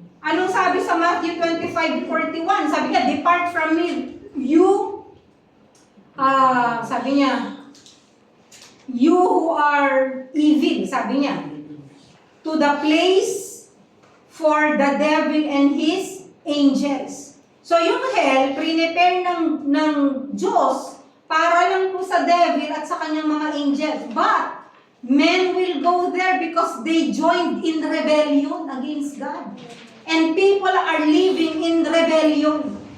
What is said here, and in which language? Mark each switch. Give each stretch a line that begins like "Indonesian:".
Filipino: Anong sabi sa Matthew 25:41? Sabi niya,
English: depart from me, you, sabi niya, you who are evil, sabi niya, to the place for the devil and his angels.
Filipino: So yung hell, prepare ng Diyos para lang po sa devil at sa kanyang mga angels.
English: But men will go there because they joined in rebellion against God. And people are living in rebellion.